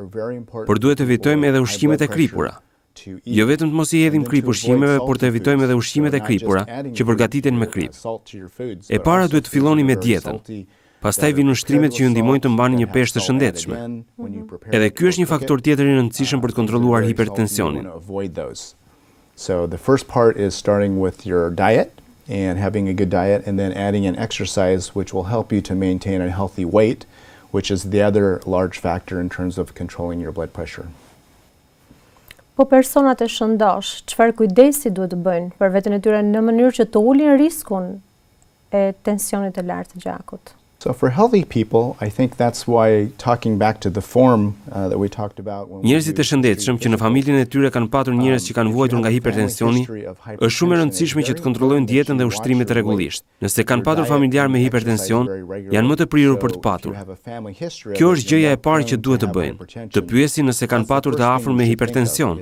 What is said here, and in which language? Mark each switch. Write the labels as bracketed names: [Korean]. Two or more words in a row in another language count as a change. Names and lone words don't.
[Albanian] Por duhet të evitojmë edhe ushqimet e kripura. Jo vetëm të mos i hedhim krip ushqimeve, por të evitojmë edhe ushqimet e kripura që përgatiten me krip. E para duhet të filloni me dietën. Pastaj vinë ushtrimet që ju ndihmojnë të mbani një peshë të shëndetshme. Edhe ky është një faktor tjetër i rëndësishëm për të kontrolluar hipertensionin. [English] So the first part is starting with your diet. And having a good diet, and then adding in exercise, which will help you to maintain a healthy weight, which is the other large factor in terms of controlling your blood pressure. [Albanian] Po personat e shëndosh, çfarë kujdesi duhet të bëjnë për veten e tyre në mënyrë që të ulin riskun e tensionit të lartë të gjakut? [English] So for healthy people, I think that's why talking back to the form that we talked about. [Albanian] Njerëzit e shëndetshëm që në familjen e tyre kanë patur njerëz që kanë vuajtur nga hipertensioni, është shumë e rëndësishme që të kontrollojnë dietën dhe ushtrimet rregullisht. Nëse kanë patur familjar me hipertension, janë më të prirur për të patur. Kjo është gjëja e parë që duhet të bëjnë, të pyesin nëse kanë patur të afërm me hipertension.